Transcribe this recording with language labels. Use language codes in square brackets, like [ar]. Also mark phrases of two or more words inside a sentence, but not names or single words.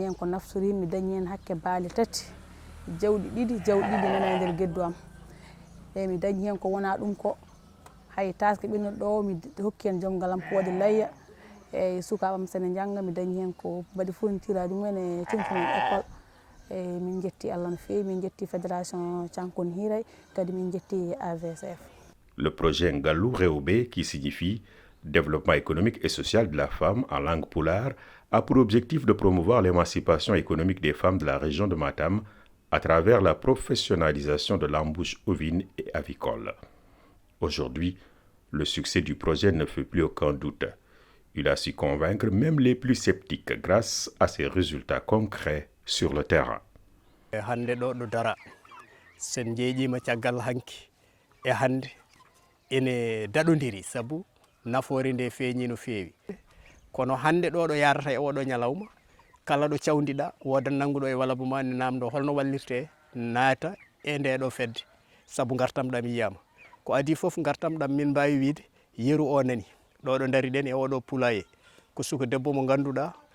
[ff] hen ko naftorimi mi dañi hen hakke baali tati jawdi ɗiɗi nana e nder geddu am eyyi mi dañi hen ko wona ɗum ko hay taske ɓennuɗo ɗo mi hokki hen joom galam ko waɗi layya eyyi sukaɓam sene jangga mi dañi hen ko mbaɗi fourniture aji mumen e tengtini école eyyi min jetti Allah no feewi min jetti fédération Cankon Hiray kadi min jetti AVSF. [fr] Le projet Ngalou Réobé, qui signifie Développement économique et social de la femme en langue pulaar, a pour objectif de promouvoir l'émancipation économique des femmes de la région de Matam à travers la professionnalisation de l'embauche ovine et avicole. Aujourd'hui, le succès du projet ne fait plus aucun doute. Il a su convaincre même les plus sceptiques grâce à ses résultats concrets sur le terrain. [ff] Hande ɗo ɗo dara sen jeeƴima caggal hanki e hande ene daɗodiri sabu nafoore nde feeñi no feewi kono hande ɗo ɗo yarata e oɗo ñalawma kala ɗo cawdiɗa woda nanguɗo e walabu ma ne namdo holno wallirte naata e nde ɗo fedde sabu gartam ɗam yiyama ko adi foof gartam ɗam min mbawi wiide yeru o nani ɗo ɗo dari ɗen e oɗo poulailler ko suka debbo mo ganduɗa